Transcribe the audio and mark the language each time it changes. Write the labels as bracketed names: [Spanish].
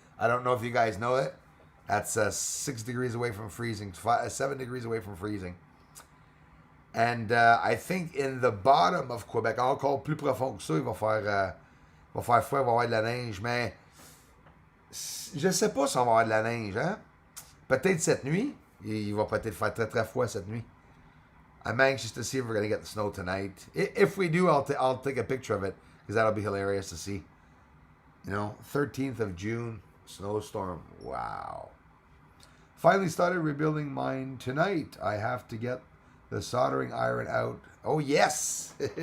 [English] I don't know if you guys know it. That's 6 degrees away from freezing, 7 degrees away from freezing. And I think in the bottom of Quebec, [French] encore plus profond que ça, il va faire froid, il va y avoir de la neige, mais je sais pas si on va avoir de la neige, hein? Peut-être cette nuit. Il va peut-être faire très très froid cette nuit. [English] I'm anxious to see if we're going to get the snow tonight. If we do, I'll take a picture of it, because that'll be hilarious to see. 13th of June, snowstorm. Wow. Finally started rebuilding mine tonight. I have to get the soldering iron out. Oh, yes.